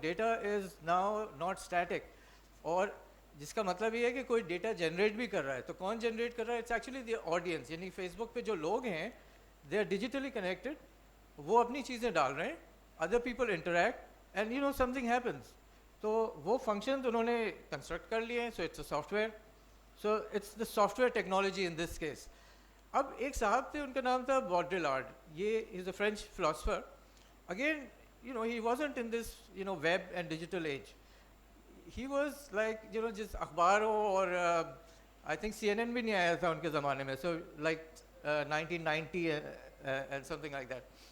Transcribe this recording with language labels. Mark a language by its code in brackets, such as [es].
[en] data is now not static, [ur] اور جس کا مطلب یہ ہے کہ کوئی ڈیٹا جنریٹ بھی کر رہا ہے. تو کون جنریٹ کر رہا ہے؟ [en] It's actually the audience. [ur] یعنی فیس بک پہ جو لوگ ہیں, [en] they are digitally connected, [ur] وہ اپنی چیزیں ڈال رہے ہیں, [en] Other people interact, and you know something happens. [ur] تو وہ فنکشنز انہوں نے کنسٹرکٹ کر لیے ہیں. [en] So it's a software. So it's the software technology in this case. [ur] اب ایک صاحب تھے, ان کا نام تھا باڈریلارڈ. یہ [en] Is a French philosopher. Again you know he wasn't in this you know web and digital age. He was like you know [ur] جس اخبار ہو, اور I think C N N بھی نہیں آیا تھا ان کے زمانے میں. [en] So like 1990 and something like that.